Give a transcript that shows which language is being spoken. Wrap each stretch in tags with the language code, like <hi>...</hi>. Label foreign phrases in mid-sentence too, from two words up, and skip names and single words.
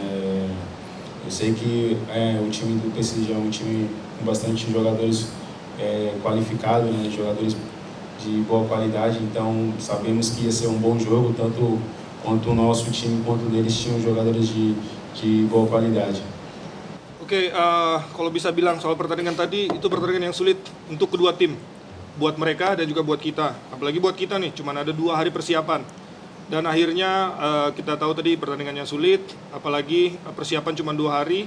<pt>Eu sei que o time do PSG é um time com bastante jogadores qualificados, né, jogadores de boa qualidade, então sabemos que ia ser um bom jogo, tanto quanto o nosso time quanto deles tinham jogadores de boa qualidade.</pt> <id>Oke, kalau bisa bilang soal pertandingan tadi, itu pertandingan yang sulit untuk kedua tim, buat mereka dan juga buat kita. Apalagi buat kita nih, cuma ada 2 hari persiapan. Dan akhirnya kita tahu tadi pertandingannya sulit, apalagi persiapan cuma 2 hari.</id>